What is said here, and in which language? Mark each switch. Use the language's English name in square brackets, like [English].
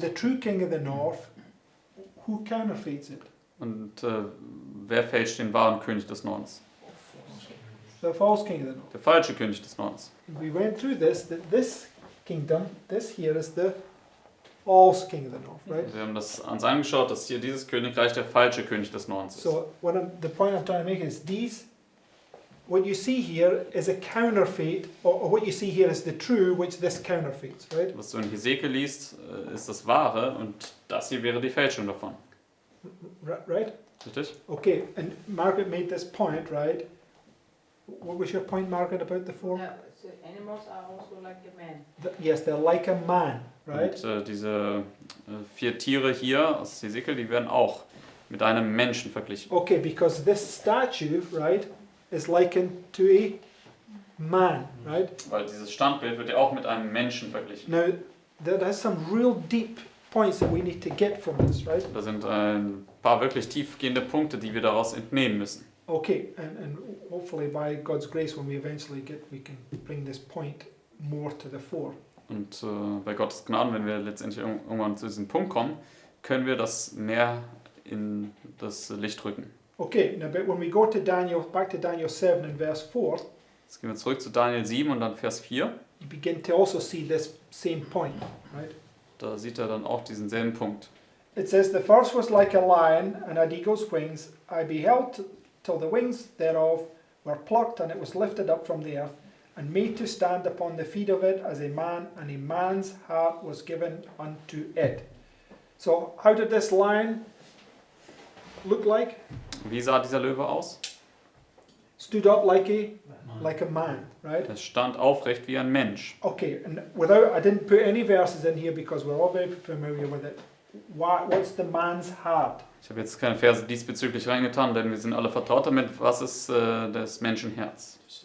[English] the true king of the north, who counterfeits it? [German] Und wer fälscht den wahren König des Nordens? [English] The false king of the north. [German] Der falsche König des Nordens. [English] We went through this, that this kingdom, this here is the false king of the north, right? [German] Wir haben das uns angeschaut, dass hier dieses Königreich der falsche König des Nordens ist. [English] So the point I'm trying to make is what you see here is a counterfeit, or what you see here is the true, which this counterfeits, right? [German] Was du in Hesekiel liest, ist das Wahre und das hier wäre die Fälschung davon. [English] Right? [German] Richtig? [English] Okay, and Margaret made this point, right? What was your point, Margaret, about the 4? So animals are also like a man. Yes, they're like a man, right? [German] Und diese 4 Tiere hier aus Hesekiel, die werden auch mit einem Menschen verglichen. [English] Okay, because this statue, right, is likened to a man, right? [German] Weil dieses Standbild wird ja auch mit einem Menschen verglichen. [English] Now, there's some real deep points that we need to get from this, right? [German] Da sind ein paar wirklich tiefgehende Punkte, die wir daraus entnehmen müssen. [English] Okay, and hopefully by God's grace, when we eventually we can bring this point more to the fore. [German] Und bei Gottes Gnaden, wenn wir letztendlich irgendwann zu diesem Punkt kommen, können wir das mehr in das Licht rücken. [English] Okay, now but when we go to back to Daniel 7 and verse 4, [German] Jetzt gehen wir zurück zu Daniel 7 und dann Vers 4. [English] you begin to also see this same point, right? [German] Da sieht er dann auch diesen selben Punkt. [English] It says, the first was like a lion and had eagle's wings. I beheld till the wings thereof were plucked, and it was lifted up from the earth, and made to stand upon the feet of it as a man, and a man's heart was given unto it. So how did this lion look like? [German] Wie sah dieser Löwe aus? [English] Stood up like a like a man, right? [German] Er stand aufrecht wie ein Mensch. [English] Okay, and I didn't put any verses in here because we're all very familiar with it. What's the man's heart? [German] Ich habe jetzt keine Verse diesbezüglich reingetan, denn wir sind alle vertraut damit. Was ist das Menschenherz?